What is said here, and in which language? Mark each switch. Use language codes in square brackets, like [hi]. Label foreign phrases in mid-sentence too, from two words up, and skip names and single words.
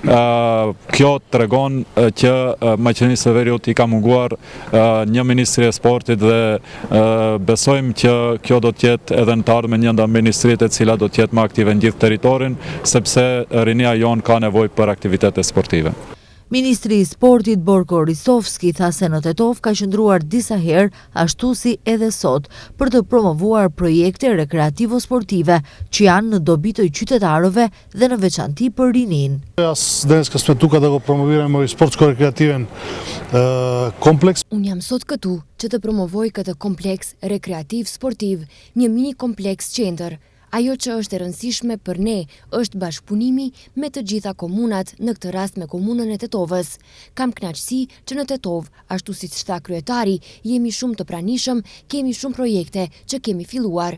[sq] kjo tregon që Maqedonisë së Veriut i ka munguar një Ministri e Sportit, dhe besojmë që kjo do të jetë edhe në të ardhmen një ndër ministritë e cila do të jetë më aktive në gjithë territorin, sepse rinia jonë ka nevojë për aktivitete sportive. Ministri i Sportit Borko Ristovski tha se në Tetov ka qëndruar disa herë, ashtu si edhe sot, për të promovuar projekte rekreativo-sportive që janë në dobi të qytetarëve dhe në veçanti për rinin. [mk] Данас кад смо ту када го промовирамо и спортско-рекреативен комплекс. [sq] Unë jam sot këtu që të promovoj këtë kompleks rekreativ-sportiv, një mini kompleks qendër. Ajo që është e rëndësishme për ne është bashkëpunimi me të gjitha komunat, në këtë rast me komunën e Tetovës. Kam kënaqësi që në Tetov, ashtu siç tha kryetari, jemi shumë të pranishëm, kemi shumë projekte që kemi filluar.